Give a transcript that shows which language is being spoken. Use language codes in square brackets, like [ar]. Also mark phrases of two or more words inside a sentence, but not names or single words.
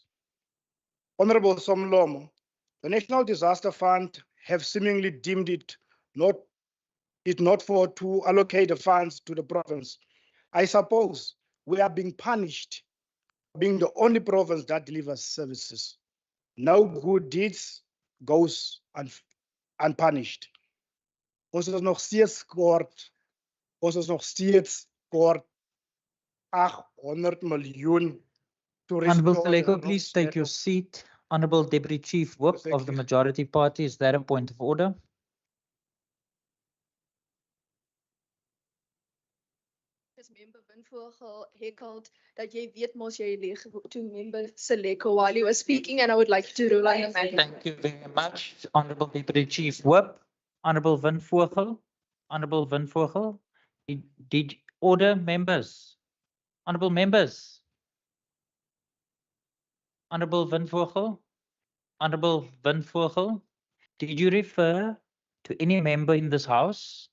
[en] Honorable Somlomo, the National Disaster Fund have seemingly deemed it not to allocate the funds to the province. I suppose we are being punished for being the only province that delivers services. No good deeds goes unpunished. [af] Ons is nog steeds kort 800 miljoen to [en] Honorable restore Seleko, the please roads take your network. seat. Honorable Deputy Chief Whip of the Majority Party, is that a point of order? Member Winvogel heckled that [af] jy weet mos jy leeg [en] to member Seleko while he was speaking, and I would like to rule on the matter. Thank you very much, Honorable Deputy Chief Whip. Honorable Winvogel, Honorable Winvogel, did order members, honorable members, Honorable Winvogel, Honorable Winvogel, did you refer to any member in this house?